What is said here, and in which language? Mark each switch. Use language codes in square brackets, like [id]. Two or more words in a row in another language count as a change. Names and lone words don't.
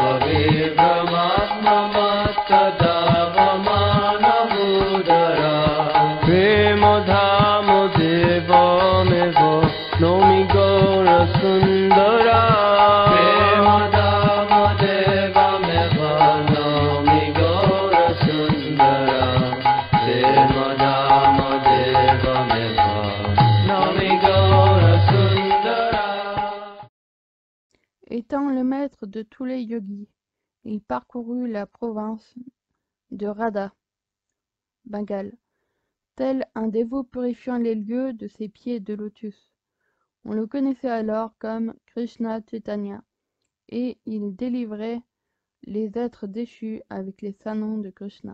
[sa] বিভ্রমাত্মমত্ত তাপমান বুধর প্রেম ধাম দেবমেব নমি গৌর সুন্দর প্রেম ধাম দেবমেব নমি গৌর সুন্দর প্রেম ধাম দেবমেব নমি গৌর সুন্দর. [fr] Étant le maître de tous les yogis, il parcourut la province de Radha, Bengale, tel un dévot purifiant les lieux de ses pieds de lotus. On le connaissait alors comme Krishna Chaitanya, et il délivrait les êtres déchus avec les sanons de Krishna.